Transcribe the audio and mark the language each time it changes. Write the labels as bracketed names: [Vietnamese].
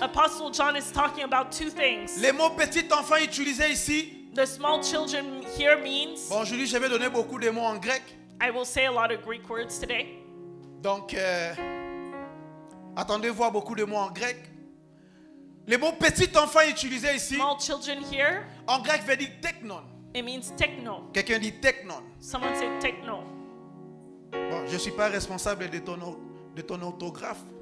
[English] Apostle John is talking about two things. [French] Les mots petit enfant utilisés ici, [English] The small children here means, [French] bon, aujourd'hui je vais donner beaucoup de mots en grec. [English] I will say a lot of Greek words today. [French] Donc, attendez voir beaucoup de mots en grec. Les mots petit enfant utilisés ici, [English] Small children here, [French] en grec veut dire technon. [English] it means techno. [French] Quelqu'un dit technon. [English] Someone say techno. [French] Bon, je ne suis pas responsable de ton orthographe.